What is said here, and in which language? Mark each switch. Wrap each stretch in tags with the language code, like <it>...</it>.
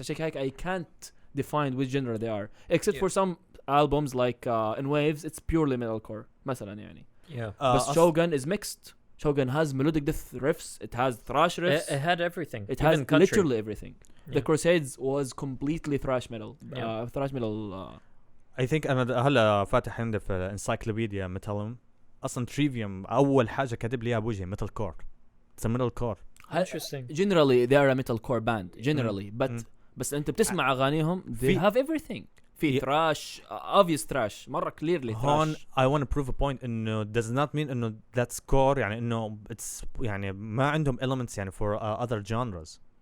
<ar>عشان هيك</ar> <en>I can't define which genre they are, except for some albums like In Waves. It's purely metalcore</en> <ar>مثلا يعني.</ar> <en>Yeah. But Shogun is mixed. Shogun has melodic death riffs, it has thrash riffs, It had everything. it has even country. literally everything. Yeah. The Crusades was completely thrash metal. Yeah. Thrash metal.</en> <ar>I think أنا هلا فاتح عندي في encyclopedia metalum أصلا trivium أول حاجة كاتب لي إياها بوجهي metal core.</ar> <en>It's a metal core. Interesting. Generally they are a metalcore band. Generally, but</en> <ar>بس أنت بتسمع أغانيهم</ar> <en>they have everything.</en> <ar>في</ar> <en>thrash, obvious thrash.</en> <ar>مرة</ar> <en>clearly</en> <ar>هون</ar> <en>thrash. I want to prove a point</en> <ar>إنه</ar> <en>does not mean إنه that's core</en> <ar>يعني إنه</ar> <en>it's</en> <ar>يعني ما عندهم</ar> <en>elements يعني for other genres.</en>